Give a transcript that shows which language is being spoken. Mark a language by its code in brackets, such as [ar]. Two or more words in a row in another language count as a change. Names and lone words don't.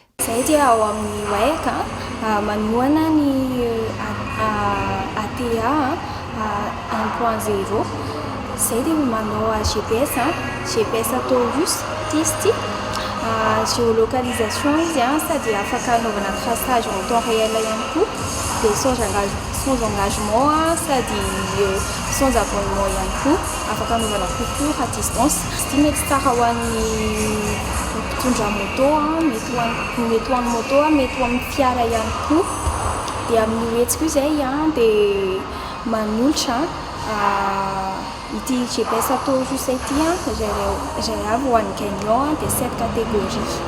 [mg] Izay dia ao amin'ny wayaka manohana ny ATA 1.0. Izay dia manao GPS Taurus testy géolocalisation izy sady afaka anaovana [fr] traçage en temps réel [mg] ihany koa dia [fr] sans engagement [mg] sady [fr] sans abonnement [mg] ihany koa afaka anaovana [fr] concours à distance. [mg] Sy mety tsara ho an'ny mpitondra moto mety ho an'ny moto mety ho amin'ny fiara ihany koa. Dia amin'ny hetsika izay dia manolotra ity GPS Taurus ity izay avy ho an'ny gagnant dia 7 catégories.